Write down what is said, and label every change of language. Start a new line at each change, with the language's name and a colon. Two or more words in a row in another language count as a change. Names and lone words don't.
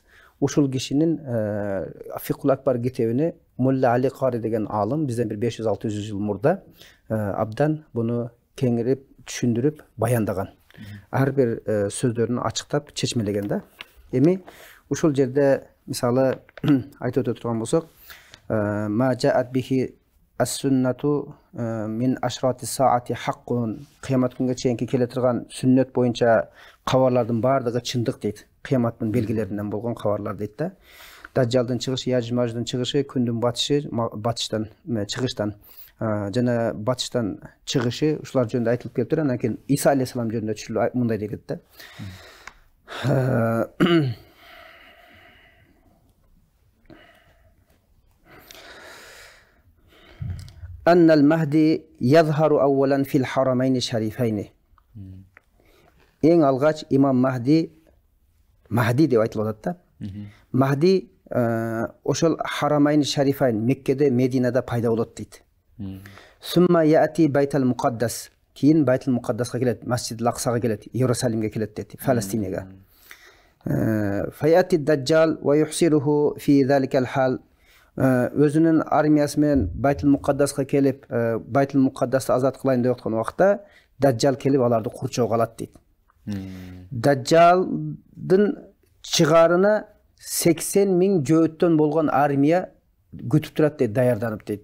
Kyrgyz: Ушул кишинин Фикхул Акбар китебине Мулла Али Кари деген алым бизден бир 500-600 жыл мурда абдан буну кеңирип түшүндүрүп баяндаган. Ар бир сөздөрүн ачыктап чечмелеген да. Эми ушул жерде мисалы айтып өтө турган болсок,
Arabic: ما جاءت به السنة من أشراط الساعة حق,
Kyrgyz: кыямат күнгө чейинки келе турган сүннөт боюнча кабарлардын бардыгы чындык дейт. Кыяматтын белгилеринен болгон кабарлар дейт да. Дажжалдын чыгышы, Яж-Маждын чыгышы, күндүн батышы, батыштан чыгыштан жана батыштан чыгышы ушулар жөнүндө айтылып келиптир. Андан кийин Иса алейхиссалам жөнүндө түшүлүп мындай дегет да.
Arabic: أن المهدي يظهر أولا في الحرمين الشريفين.
Kyrgyz: Ең алгач имам Махди деп айтылып атат да. Махди ошол Харамайн Шарифайн Меккеде, Мединада пайда болот дейт.
Arabic: ثم يأتي بيت المقدس,
Kyrgyz: кийин Байтал Муқаддаска келет, Масжид Лаксага келет, Иерусалимге келет дейт, Фалестинеге.
Arabic: فيأتي الدجال ويحصره في ذلك الحال,
Kyrgyz: өзүнүн армиясы менен Байтал Муқаддаска келип, Байтал Муқаддасты азат кылайын деп аткан убакта Даджал келип аларды курчоого алат дейт. Даджалдын чыгарына 80.000 жөөттөн болгон армия күтүп турат дейт, даярданып дейт.